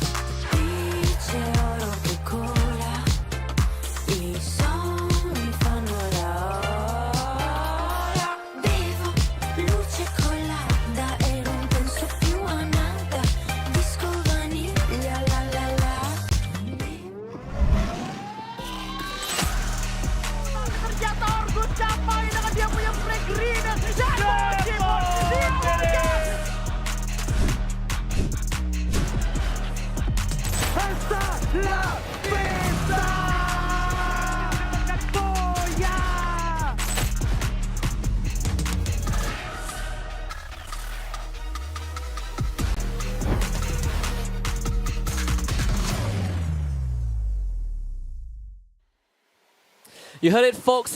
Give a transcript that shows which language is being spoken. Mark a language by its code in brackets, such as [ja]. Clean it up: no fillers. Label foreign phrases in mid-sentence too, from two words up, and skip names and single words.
[it] Dice oro che cola, i sogni fanno la ola. Bevo luce colada e non penso più a nada. Disco vaniglia la la la. [id] Ternyata Orgo capai dengan dia punya [en] break green [id] dan [es] Hasta la vista! Boya! [en] You heard it, folks.